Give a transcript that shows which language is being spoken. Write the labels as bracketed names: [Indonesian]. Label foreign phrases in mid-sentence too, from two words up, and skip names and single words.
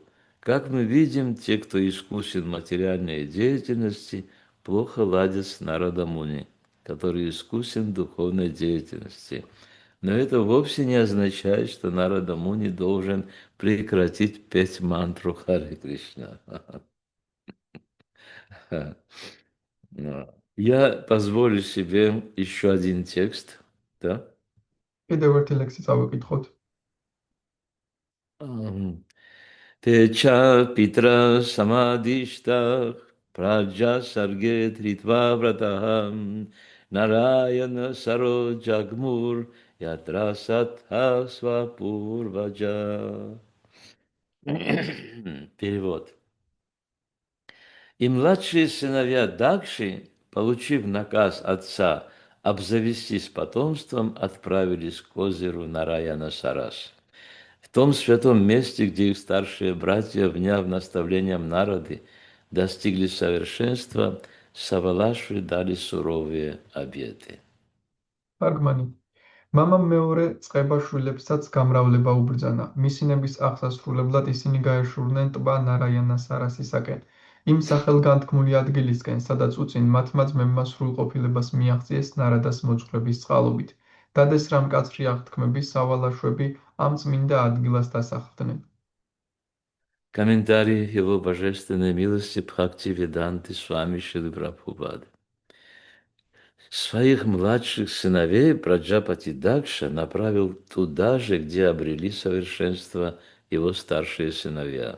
[Russian] Как мы видим, те, кто искусен в материальной деятельности, плохо ладят с Нарада Муни, который искусен в духовной деятельности. Но это вовсе не означает, что Нарада Муни должен прекратить петь мантру Харе Кришна. Я позволю себе еще один текст. Да? [Georgian] კიდევ ერთი ლექსი წავიკითხოთ. [Sanskrit] तेच पित्रा समादिष्टाः प्रजा सर्गे धृत व्रताः नारायण सरो जग्मुर् यत्र सिद्धाः स्वपूर्वजाः. [Russian] Перевод. И младшие сыновья Дакши, получив наказ отца обзавестись потомством, отправились к озеру Нараяна Сарас. В том святом месте, где их старшие братья, вняв наставлениям Нарады, достигли совершенства, Савалашвы дали суровые обеты. [Georgian] თარგმანი. მამამ მეორე წყებაშვილებსაც გამრავლება უბრძანა. მისინების აღსასრულებლად ისინი გაეშურნენ ტბა ნარაიანას არასისაკენ. იმ სახელგანთქმული ადგილისკენ, სადაც უწინ მათმა ძმებმა სრულყოფილებას მიაღწიეს ნარადას მოძღვრების წყალობით. დადეს რა მკაცრი აღთქმები, სავალაშვები ამ წმინდა ადგილას დასახლდნენ. [Russian] Комментарий его божественной милости Бхактивиданты Свами Шрилы Прабхупады. Своих младших сыновей Праджапати Дакша направил туда же, где обрели совершенство его старшие сыновья.